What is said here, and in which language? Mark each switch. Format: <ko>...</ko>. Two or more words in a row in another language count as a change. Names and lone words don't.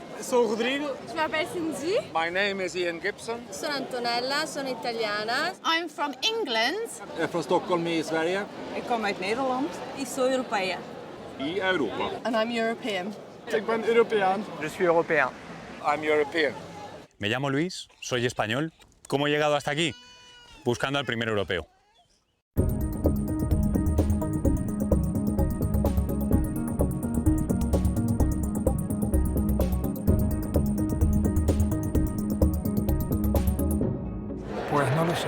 <pt>Sou Rodrigo.</pt> <fr>Je m'appelle Cindy.</fr> <en>My name is Ian Gibson.</en> <it>Sono Antonella, sono italiana.</it> <en>I'm from England.</en> <sv>Jag är från Stockholm i Sverige.</sv> <nl>Ik kom uit Nederland.</nl> <pt>Ik sou Europeia.</pt> <sv>I Europa.</sv> <en>And I'm European.</en> <nl>Ik ben Europeaan.</nl> <fr>Je suis européen.</fr> <en>I'm European.</en> <es>Me llamo Luis, soy español. ¿Cómo he llegado hasta aquí? Buscando al primer europeo. Pues no lo sé.</es>